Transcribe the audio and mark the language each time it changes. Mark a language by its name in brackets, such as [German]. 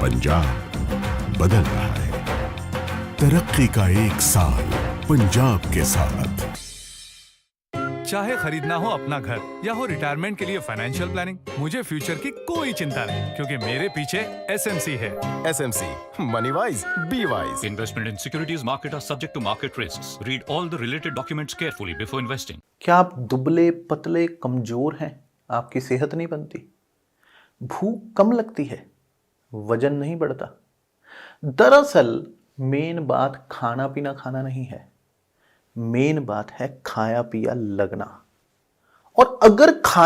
[Hindi] पंजाब बदल रहा है। तरक्की का एक साल पंजाब के साथ। चाहे खरीदना हो अपना घर या हो रिटायरमेंट के लिए फाइनेंशियल प्लानिंग, मुझे फ्यूचर की कोई चिंता नहीं, क्योंकि मेरे पीछे एसएमसी है। SMC, money wise, be wise. [English] Investment in securities market are subject to market risks. Read all the related documents carefully before investing. [Hindi] क्या आप दुबले पतले कमजोर हैं? आपकी सेहत नहीं बनती, भूख कम लगती है, वजन नहीं बढ़ता? दरअसल मेन बात खाना पीना खाना नहीं है, मेन बात है खाया पिया लगना। और अगर खाया